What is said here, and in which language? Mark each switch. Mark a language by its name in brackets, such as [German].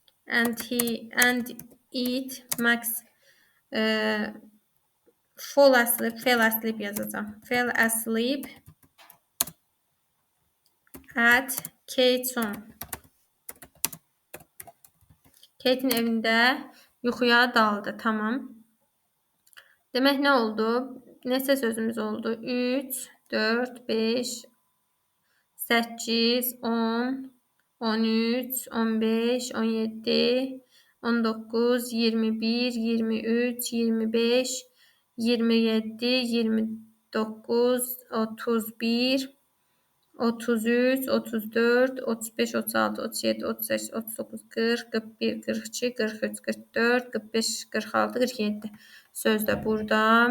[English] And it Max fell asleep [Azerbaijani] yazacağım. [English] Fell asleep at Kate's home. [Azerbaijani] Kate'in evində yuxuya daldı. Tamam. Demək nə oldu? Neçə sözümüz oldu? 3, 4, 5, 8, 10, 13, 15, 17, 19, 21, 23, 25, 27, 29, 31, 33, 34, 35, 36, 37, 38, 39, 40, 41, 42, 43, 44, 45, 46, 47. Söz də burada.